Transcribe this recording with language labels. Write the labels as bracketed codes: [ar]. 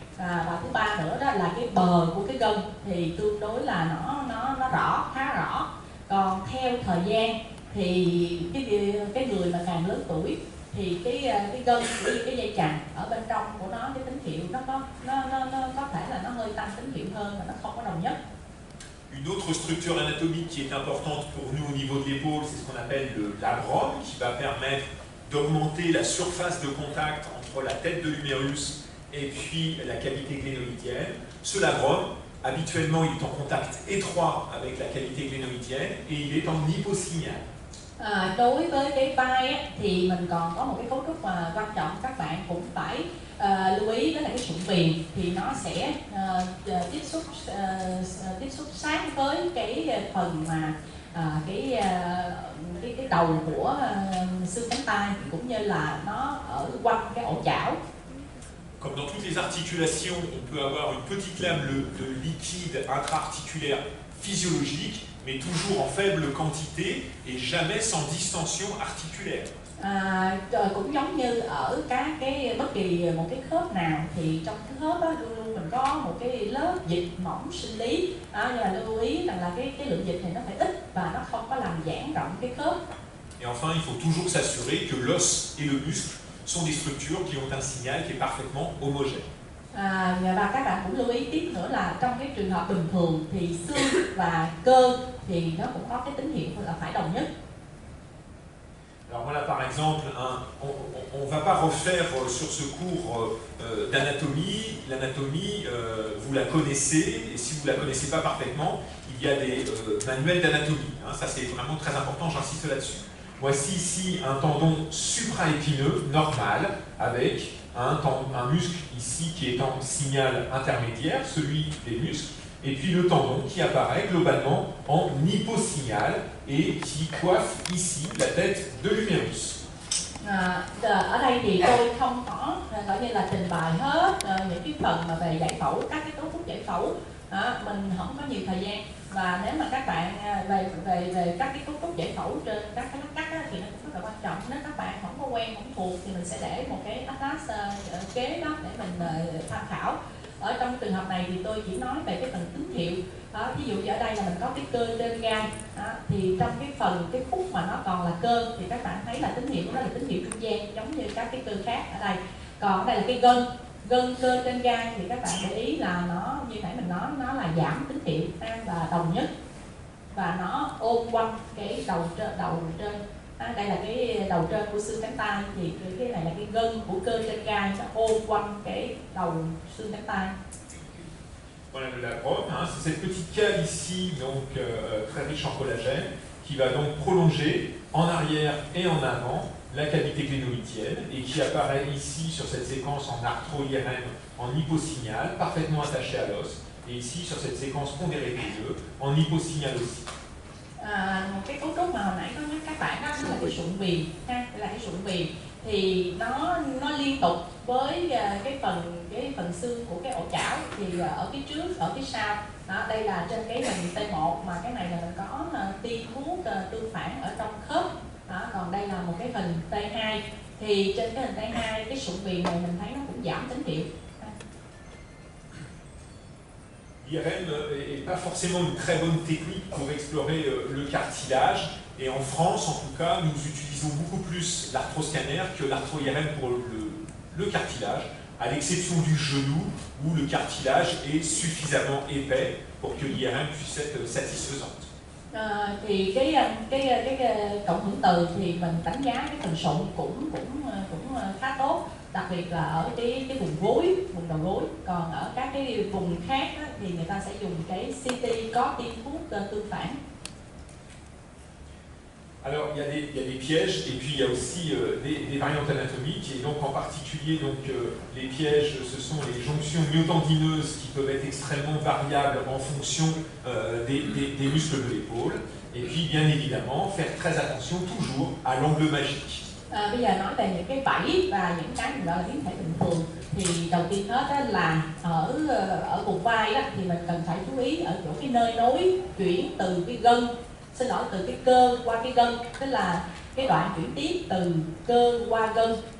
[vi] Và thứ ba nữa đó là cái bờ của cái gân thì tương đối là nó rõ, khá rõ. Còn theo thời gian thì cái người mà càng lớn tuổi thì cái gân, cái dây chằng ở bên trong của nó, cái tín hiệu nó có thể là nó hơi tăng tín hiệu hơn mà nó không có đồng nhất. [fr] Une autre structure anatomique qui est importante pour nous au niveau de l'épaule, c'est ce qu'on appelle le labrum, qui va permettre d'augmenter la surface de contact entre la tête de l'humérus et puis la cavité glénoïdienne. Ce labrum, habituellement, il est en contact étroit avec la cavité glénoïdienne et il est en hyposignal. [vi] Đối với cái vai á, thì mình còn có một cái cấu trúc mà quan trọng các bạn cũng phải lưu ý, đó là cái sụn viền, thì nó sẽ tiếp xúc sát với cái phần mà cái đầu của xương cánh tay, cũng như là nó ở quanh cái ổ chảo. [fr] Comme dans toutes les articulations, on peut avoir une petite lame de liquide intra-articulaire physiologique, mais toujours en faible quantité et jamais sans distension articulaire. [vi] Cũng giống như ở bất kỳ một cái khớp nào thì trong cái khớp đó luôn luôn mình có một cái lớp dịch mỏng sinh lý, nhưng mà lưu ý rằng là cái lượng dịch này nó phải ít và nó không có làm giãn rộng cái khớp. [fr] Et enfin, il faut toujours s'assurer que l'os et le muscle sont des structures qui ont un signal qui est parfaitement homogène. [vi] Và các bạn cũng lưu ý tiếp nữa là trong cái trường hợp bình thường thì xương và cơ thì nó cũng có cái tín hiệu là phải đồng nhất. [fr] Alors voilà par exemple, on va pas refaire sur ce cours d'anatomie. L'anatomie, vous la connaissez, et si vous la connaissez pas parfaitement, il y a des manuels d'anatomie. Ça c'est vraiment très important, j'insiste là-dessus. Voici ici un tendon supraépineux normal avec un muscle ici qui est en signal intermédiaire, celui des muscles, et puis le tendon qui apparaît globalement en hyposignal et qui coiffe ici la tête de l'humérus. [vi] Ở đây thì tôi không có gọi như là trình bày hết những cái phần mà về giải phẫu, các cái cấu trúc giải phẫu. Mình không có nhiều thời gian, và nếu mà các bạn về các cái cấu trúc giải phẫu trên các cái lát cắt thì nó cũng rất là quan trọng. Nếu các bạn không có quen, không thuộc thì mình sẽ để một cái atlas kế đó để mình tham khảo. Ở trong trường hợp này thì tôi chỉ nói về cái phần tín hiệu. Ví dụ như ở đây là mình có cái cơ trên gai, thì trong cái khúc mà nó còn là cơ thì các bạn thấy là tín hiệu của nó là tín hiệu trung gian giống như các cái cơ khác ở đây. Còn ở đây là cái gân cơ trên gai thì các bạn để ý là nó như nãy mình nói, nó là giảm tín hiệu và đồng nhất, và nó ôm quanh cái đầu trên. Đây là cái đầu trên của xương cánh tay, thì cái này là cái gân của cơ trên gai, nó ôm quanh cái đầu xương cánh tay. [fr] Voilà le labrum, c'est cette petite cale ici, donc très riche en collagène, qui va donc prolonger en arrière et en avant la cavité clénomytienne et qui apparaît ici sur cette séquence en arthro-IRM en hyposignal, parfaitement attaché à l'os, et ici sur cette séquence pondérée des œufs en hyposignal aussi. [vi] Một cái cấu trúc mà hồi nãy có nhắc các bạn đó là cái sụn viền ha, là cái sụn viền thì nó liên tục với cái phần xương của cái ổ chảo thì ở phía trước, ở phía sau đó, đây là trên cái hình T1 mà cái này là mình có tiêm thuốc tương phản ở trong khớp đó, còn đây là một cái hình T2 thì trên cái hình T2 cái sụn viền này mình thấy nó cũng giảm tín hiệu. [fr] L'IRM n'est pas forcément une très bonne technique pour explorer le cartilage, et en France, en tout cas, nous utilisons beaucoup plus l'arthroscanner que l'arthro-IRM pour le cartilage, à l'exception du genou, où le cartilage est suffisamment épais pour que l'IRM puisse être satisfaisante. [vi] Thì cái cộng hưởng từ thì mình đánh giá cái phần sụn cũng khá tốt, đặc biệt là ở cái vùng gối, vùng đầu gối. Còn ở các cái vùng khác á, thì người ta sẽ dùng cái CT có tiêm thuốc tương phản. [fr] Alors, il y a des pièges et puis il y a aussi des variantes anatomiques, et donc en particulier les pièges, ce sont les jonctions myotendineuses qui peuvent être extrêmement variables en fonction des muscles de l'épaule, et puis bien évidemment faire très attention toujours à l'angle magique. [vi] Bây giờ nói về những cái bẫy và những cái mình gọi là biến thể bình thường thì đầu tiên hết đó là ở vùng vai đó, thì mình cần phải chú ý ở chỗ cái nơi nối chuyển từ cái gân, từ cái cơ qua cái gân, tức là cái đoạn chuyển tiếp từ cơ qua gân.